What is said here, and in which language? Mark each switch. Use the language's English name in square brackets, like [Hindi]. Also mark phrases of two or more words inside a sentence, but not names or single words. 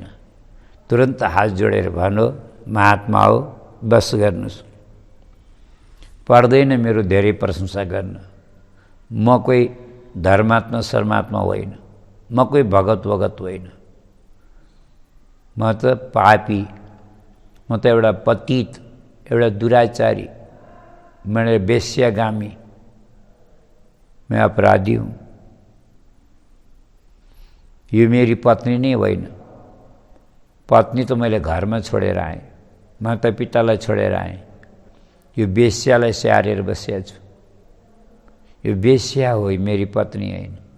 [Nepali] तुरन्त हात जोडेर भन्यो, महात्मा हो, बस गर्नुहोस्, पर्दैन मेरो धेरै प्रशंसा गर्न। म कोही धर्मात्मा शर्मात्मा होइन, म कोही भगत वगत होइन, म त पापी, म त एउटा पतित, एउटा दुराचारी, [Hindi] मैं वेश्यागामी, मैं अपराधी हूँ। [Nepali] यो मेरी पत्नी नै होइन। पत्नी त मैले घरमा छोडेर आएँ, माता पितालाई छोडेर आएँ, यो वेश्यालाई स्याहारेर बसेको छु। यो वेश्या हो, मेरी पत्नी होइन।